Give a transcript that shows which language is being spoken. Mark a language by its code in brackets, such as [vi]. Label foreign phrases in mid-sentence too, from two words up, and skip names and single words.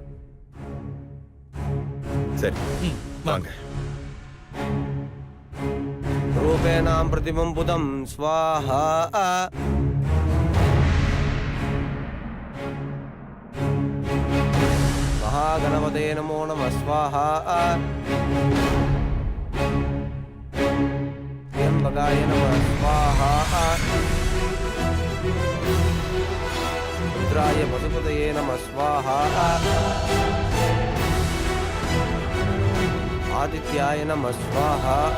[ta] சரி வாங்க. [sa] रूपेणां प्रतिमं बुधं स्वाहा. महागणपते नमो नम स्वाहा. त्र्यंबकाय नमः स्वाहा. रुद्राय पशुपतये नमः स्वाहा. आदित्याय नमः स्वाहा.